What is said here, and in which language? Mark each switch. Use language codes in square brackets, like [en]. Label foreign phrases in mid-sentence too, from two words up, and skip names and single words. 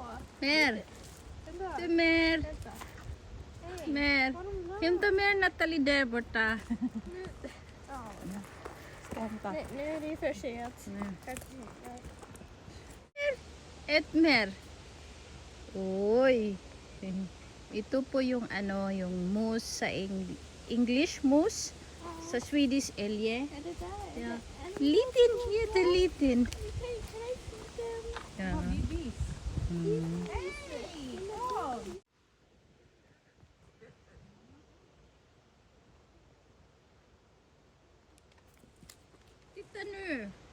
[sv] Mer. Mer. Mer. Hämta mer Nathalie där borta. Nu är det för sent. Ät mer. Oj. [tl] Ito po yung ano, yung mousse sa English mousse. Sa Swedish elje. [sv] Är det där? Ja. Liten, jätteliten. Ja. Titta nu.